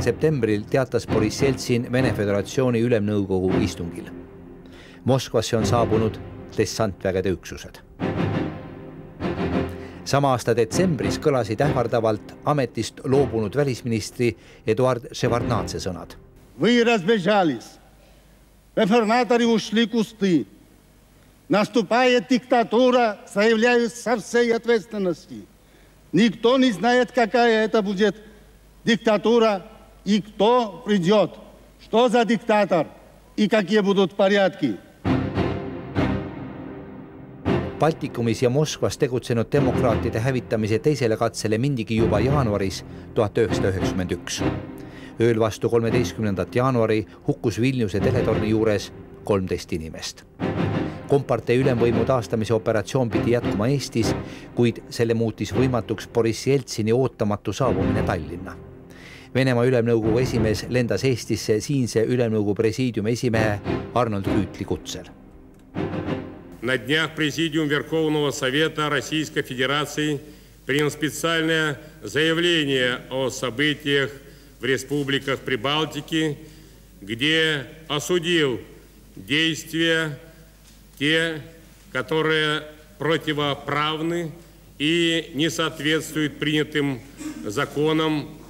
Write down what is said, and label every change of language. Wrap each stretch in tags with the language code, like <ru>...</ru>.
<et>septembril teatas Boris Jeltsin Vene Föderatsiooni ülemnõukogu istungil. Moskvasse on saabunud dessantvägede üksused. Sama aasta detsembris kõlasid ähvardavalt ametist loobunud välisministri Eduard Ševardnadze sõnad.</et> <ru>Вы разбежались. Реформаторы ушли в кусты. Наступает диктатура, заявляю со всей ответственности. Никто не знает, какая это будет диктатура и кто придет. Что за диктатор и какие будут порядки.</ru> <et>Baltikumis ja Moskvas tegutsenud demokraatide hävitamise teisele katsele mindigi juba jaanuaris 1991. Ööl vastu 13. jaanuari hukkus Vilniuse teletorni juures 13 inimest. Kompartei ülemvõimu taastamise operatsioon pidi jätkuma Eestis, kuid selle muutis võimatuks Boris Jeltsini ootamatu saabumine Tallinna. Venemaa ülemnõukogu esimees lendas Eestisse siinse ülemnõukogu presiidiumi esimehe Arnold Rüütli kutsel.</et> <ru>На днях Президиум Верховного Совета Российской Федерации принял специальное заявление о событиях в республиках Прибалтики, где осудил действия те, которые противоправны и не соответствуют принятым законам</ru>